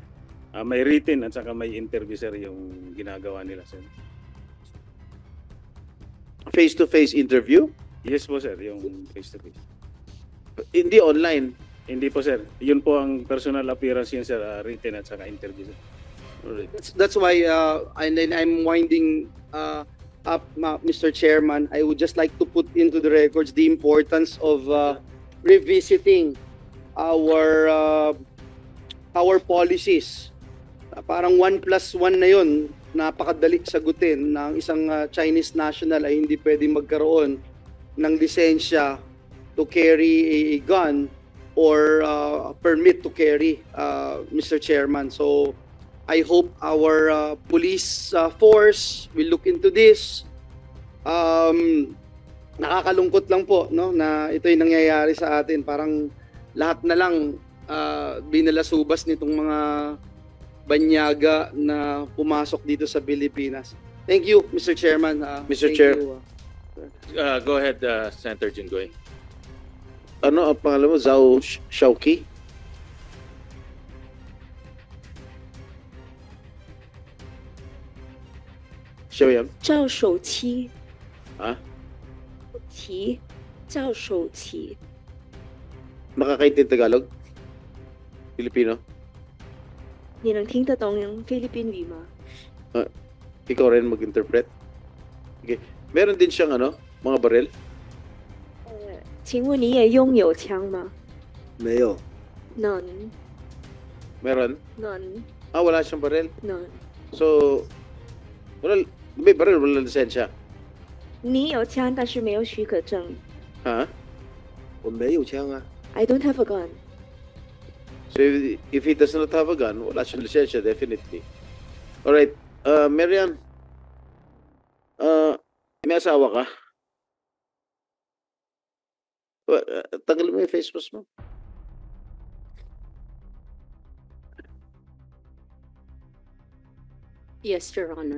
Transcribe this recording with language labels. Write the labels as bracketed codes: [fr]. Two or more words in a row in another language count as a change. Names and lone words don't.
[tl] May written at saka may interview, sir, yung ginagawa nila, sir. [en] Face-to-face interview? [tl] Yes po, sir, yung face-to-face. Hindi online? Hindi po, sir. Yun po ang [en] personal appearance [tl] yun, sir, written at saka interview, sir. [en] That's why and then I'm winding up, Mr. Chairman. I would just like to put into the records the importance of revisiting our policies. [tl] Parang 1+1 na yun, napakadali sagutin ng isang Chinese national ay hindi pwedeng magkaroon ng lisensya [en] to carry a gun or permit to carry, Mr. Chairman. So I hope our police force will look into this. [tl] Nakakalungkot lang po, no, na ito'y nangyayari sa atin. Parang lahat na lang binalasubas nitong mga banyaga na pumasok dito sa Pilipinas. [en] Thank you, Mr. Chairman. Mr. Thank Chair. you, Go ahead, Senator Jinggoy. [tl] Ano ang pangalan mo? Zhao Shaoqi? Siya ba yan? [zh] 赵守期 [tl] Ha? [zh] 期赵守期 [tl] Makakaintindi Tagalog? Filipino? [zh] 你能听得懂菲律宾语吗？ [tl] Ikaw rin mag-interpret? Okay. Meron din siyang ano? Mga baril? [zh] 请问你也拥有枪吗？没有，能 [tl] Meron? [zh] 能 [tl] Wala siyang baril? [zh] 能， [tl] So, may baril, wala lisensya. [zh] 你有枪但是没有许可证。 [tl] Ha? [zh] 我没有枪啊。 [en] I don't have a gun. So, if he does not have a gun, [tl] wala siyang lisensya, definitely. Alright, Marian, may asawa ka? Tanggalin mo yung [en] face mask [tl] mo. [en] Yes, Your Honor.